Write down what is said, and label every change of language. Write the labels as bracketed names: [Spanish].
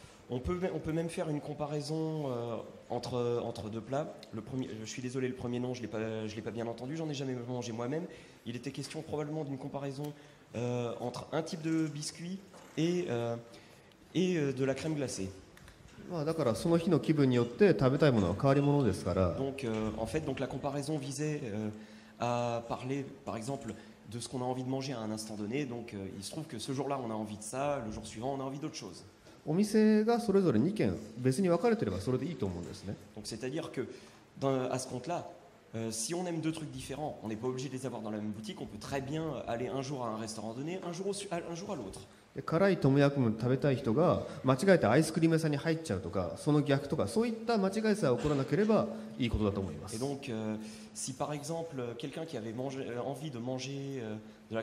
[French] On peut même faire une comparaison entre deux plats. Le premier, je suis désolé, le premier nom, je l'ai pas bien entendu, j'en ai jamais mangé moi-même. Il était question probablement d'une comparaison entre un type de biscuit et de la crème glacée. [Japanese] だからその日の気分によって食べたいものは変わりものですから。 [French] Donc en fait, la comparaison visait à parler, par exemple, de ce qu'on a envie de manger à un instant donné. Donc il se trouve que ce jour-là, on a envie de ça, le jour suivant, on a envie d'autre chose. [Japanese] お店がそれぞれ2軒別に分かれてればそれでいいと思うんですね。 [French] Donc c'est-à-dire que à ce compte-là, si on aime deux trucs différents, on n'est pas obligé de les avoir dans la même boutique. On peut très bien aller un jour à un restaurant donné, un jour à l'autre. [Japanese] で辛いトムヤムクン食べたい人が間違えてアイスクリーム屋さんに入っちゃうとか、その逆とか、そういった間違いさえ起こらなければいいことだと思います。 [French] Et donc, si par exemple quelqu'un qui avait envie de manger de la